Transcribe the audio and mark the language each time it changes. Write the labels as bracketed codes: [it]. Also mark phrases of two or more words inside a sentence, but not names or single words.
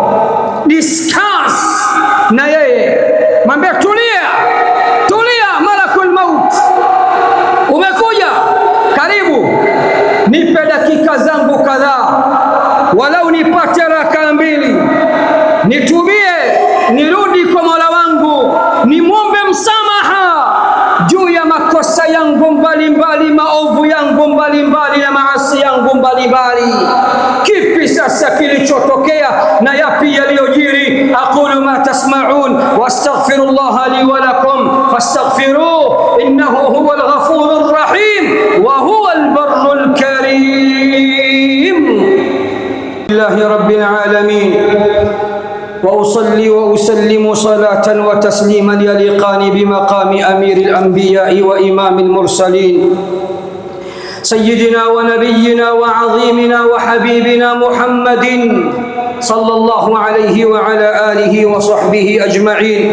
[sw] Discuss na yeye, mwambie, tulia, [ar] ملك الموت, [sw] umekuja, karibu, nipe dakika zangu kadhaa, walau nipate raka mbili, nitubie, nirudi kwa Mola wangu, nimwombe msamaha juu ya makosa yangu mbalimbali, maovu yangu mbalimbali na maasi yangu mbalimbali. Kipi sasa kilichotokea na yapi yaliyojiri? [ar] أقول ما تسمعون واستغفر الله لي ولكم فاستغفروه إنه هو الغفور الرحيم وهو البر الكريم. لله رب العالمين، وأصلي وأسلم صلاة وتسليما يليقان بمقام أمير الأنبياء وإمام المرسلين سيدنا ونبينا وعظيمنا وحبيبنا محمد صلى الله عليه وعلى آله وصحبه أجمعين.